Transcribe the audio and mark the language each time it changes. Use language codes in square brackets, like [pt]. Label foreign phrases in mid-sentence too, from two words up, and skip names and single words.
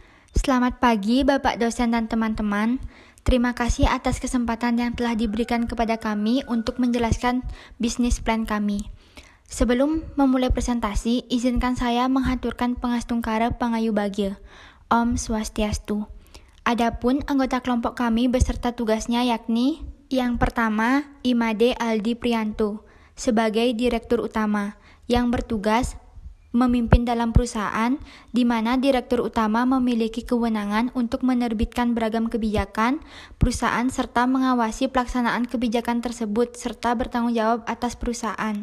[id] Selamat pagi Bapak dosen dan teman-teman. Terima kasih atas kesempatan yang telah diberikan kepada kami untuk menjelaskan bisnis plan kami. Sebelum memulai presentasi, izinkan saya menghaturkan [ban] pangastungkara pangayu bagya. Om Swastiastu. [id] Adapun anggota kelompok kami beserta tugasnya yakni yang pertama, Imade Aldi Prianto sebagai Direktur Utama yang bertugas memimpin dalam perusahaan di mana direktur utama memiliki kewenangan untuk menerbitkan beragam kebijakan perusahaan serta mengawasi pelaksanaan kebijakan tersebut serta bertanggung jawab atas perusahaan.